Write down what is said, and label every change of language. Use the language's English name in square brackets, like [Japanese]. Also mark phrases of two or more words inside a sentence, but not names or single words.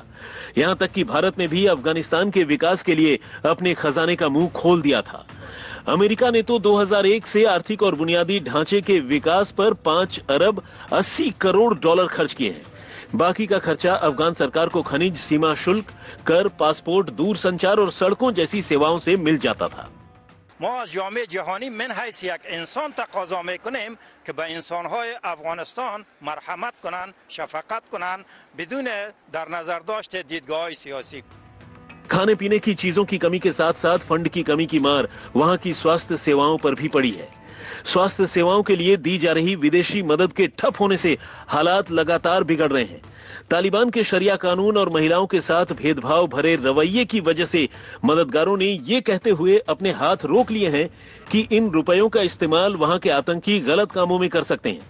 [Hindi] यहां तक कि भारत ने भी अफगानिस्तान के विकास के लिए अपने खजाने का मुंह खोल दिया था। अमेरिका ने तो 2001 से आर्थिक और बुनियादी ढांचे के विकास पर 5 अरब 80 करोड़ डॉलर खर्च किए हैं। बाकी का खर्चा अफगान सरकार को खनिज, सीमा शुल्क, कर, पासपोर्ट, दूरसंचार और सड़कों जैसी सेवाओं से मिल जाता था। [Persian] ما از جامعه جهانی من حیث یک انسان تقاضا میکنیم که به انسانهای افغانستان مرحمت کنند، شفقت کنند بدون در نظر داشت دیدگاه‌های سیاسی. [Hindi] खाने पीने की चीजों की कमी के साथ साथ फंड की कमी की मार वहां की स्वास्थ्य सेवाओं पर भी पड़ी है। स्वास्थ्य सेवाओं के लिए दी जा रही विदेशी मदद के ठप होने से हालात लगातार बिगड़ रहे हैं। तालिबान के शरिया कानून और महिलाओं के साथ भेदभाव भरे रवैये की वजह से मददगारों ने ये कहते हुए अपने हाथ रोक लिए हैं कि इन रुपयों का इस्तेमाल वहां के आतंकी गलत कामों में कर सकते हैं।